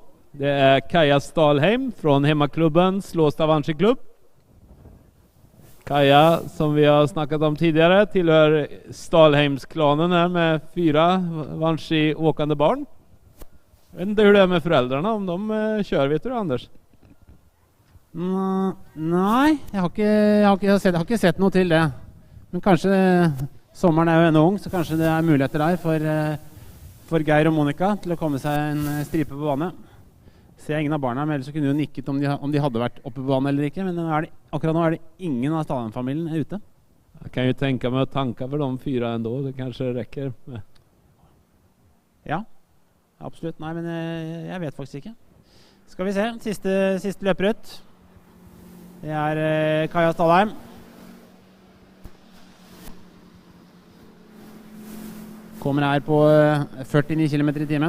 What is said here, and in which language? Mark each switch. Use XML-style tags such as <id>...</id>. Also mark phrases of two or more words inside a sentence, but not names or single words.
<sv>Det är Kaja Stalheim från hemmaklubben Slåstad Vanskeklubb. Kaja, som vi har snackat om tidigare, tillhör Stalheimsklanen här med 4 Vanski-åkande barn. Jag vet inte hur det är med föräldrarna, om de kör, vet du Anders?</sv> <no>Nei, jeg har ikke sett noe til det. Men kanskje sommeren er jo enda ung, så kanskje det er muligheter der for Geir og Monika til å komme seg en stripe på bane. Ser ingen av barna, men ellers så kunne jo nikket om de hadde vært oppe på bane eller ikke. Men akkurat nå er det ingen av Stalheim-familien ute.</no> <sv>Jag kan ju tänka mig att tanka för de 4 ändå, det kanske räcker med.</sv> <no>Ja, absolutt. Nei, men jeg vet faktisk ikke. Skal vi se, siste løper ut. Det er Kaja Stalheim. Kommer her på 49 km I timen.</no>